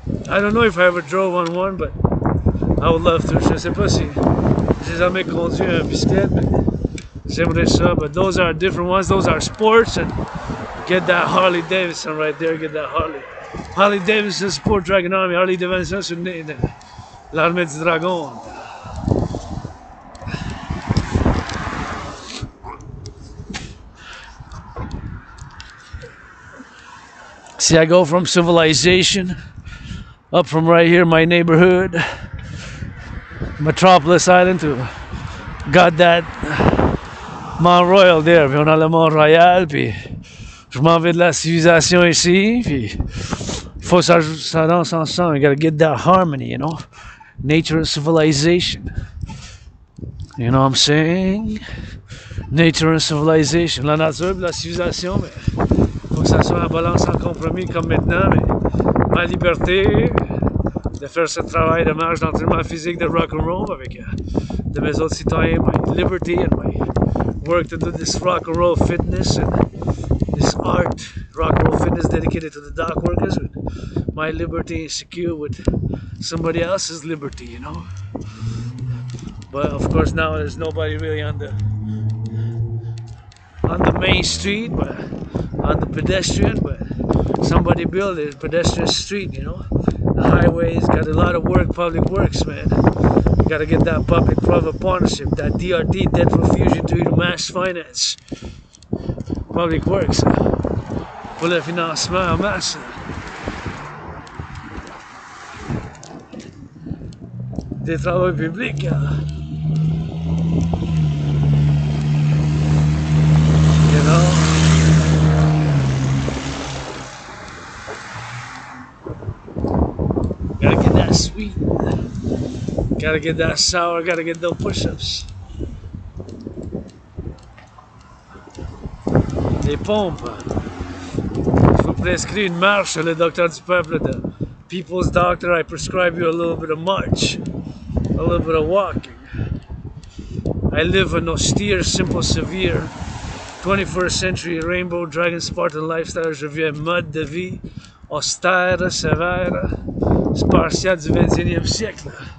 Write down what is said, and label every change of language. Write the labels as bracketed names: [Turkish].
[English] I don't know if I ever drove on one, but I would love to. [French] Je sais pas si j'ai jamais conduit un bicyclette, mais j'aimerais ça. [English] But those are different ones. Those are sports, and get that Harley Davidson right there. Get that Harley Davidson support Dragon Army. [French] Harley Davidson sur l'armée du dragon. [English] See, I go from Civilisation up from right here, my neighborhood, Metropolis Island, to got that Mont Royal there. [French] Puis on a le Mont Royal, puis je m'en vais de la civilisation ici, puis il faut ça danse ensemble. [English] You gotta get that harmony, you know. Nature and civilization. You know what I'm saying? Nature and civilization. [French] La nature et la civilisation, mais faut que ça soit en balance, en compromis comme maintenant. Mais ma liberté de faire ce travail de marche d'entraînement physique de rock and roll avec de mes autres citoyens, [English] my liberty and my work to do this rock and roll fitness and this art, rock and roll fitness dedicated to the dock workers, with my liberty secure with somebody else's liberty, you know. But of course now there's nobody really on the main street, but on the pedestrian, but somebody built a pedestrian street, you know. The highways got a lot of work, public works, man. You gotta get that public-private partnership, that DRT, debt refusion to mass finance. Public works, [French] pour le financement en masse. Des travaux publics. [English] You know? Gotta get that sweet. Gotta get that sour. Gotta get those push-ups. [French] Les pompes. Je vous prescris une marche, le docteur du peuple, [English] the people's doctor. I prescribe you a little bit of march, a little bit of walking. I live an austere, simple, severe 21st century rainbow dragon Spartan lifestyle. [French] Je vis un mode de vie austère, sévère, spartiate du 21e siècle.